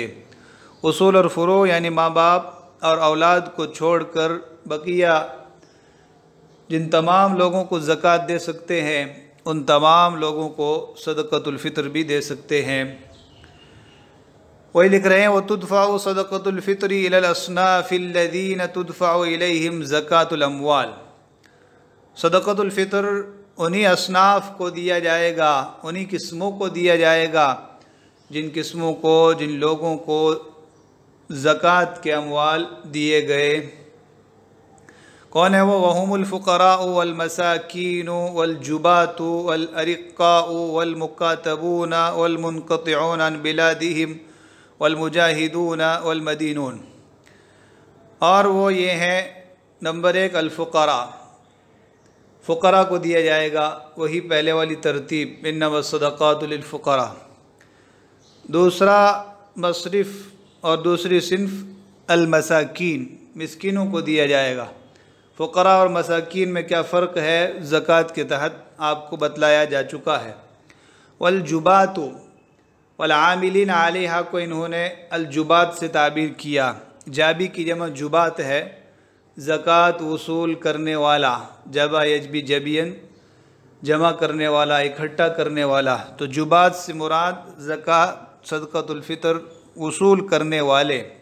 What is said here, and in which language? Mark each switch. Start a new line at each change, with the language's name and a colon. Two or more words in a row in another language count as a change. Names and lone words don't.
Hindi: उसूल और फ़ुरूअ यानी माँ बाप और औलाद को छोड़कर बकिया जिन तमाम लोगों को ज़कात दे सकते हैं, उन तमाम लोगों को सदक़तुल फ़ित्र भी दे सकते हैं। वही लिख रहे हैं,
Arabic: وتدفع صدقة الفطر إلى الأصناف الذين تدفع إليهم زكاة الأموال.
Hindi: सदक़तुल फ़ित्र उन्हीं असनाफ़ को दिया जाएगा, उन्हीं किस्मों को दिया जाएगा जिन किस्मों को, जिन लोगों को ज़कात के अम्वाल दिए गए। कौन है वो?
Arabic: وهم الفقراء والمساكين والجباة والأرقاء والمكاتبون والمنقطعون عن بلادهم والمجاهدون والمدينون.
Hindi: और वो ये हैं, नंबर 1 अल-फ़ुक़रा, फ़ुक़रा को दिया जाएगा, वही पहले वाली तरतीब,
Arabic: إنما الصدقات للفقراء.
Hindi: दूसरा मसरिफ़ और दूसरी सिन्फ़ अल-मसाकीन, मिस्किनों को दिया जाएगा। फ़ुक़रा और मसाकीन में क्या फ़र्क है, ज़कात के तहत आपको बतलाया जा चुका है।
Arabic: والجباة والعاملين عليها
Hindi: को इन्होंने अल-जुबात से ताबीर किया। जाबी की जमा जुबात है, ज़कात वसूल करने वाला,
Arabic: جبا يجبي جبيا,
Hindi: जमा करने वाला, इकट्ठा करने वाला। तो जुबात से मुराद ज़कात सदक़तुल फ़ित्र वसूल करने वाले।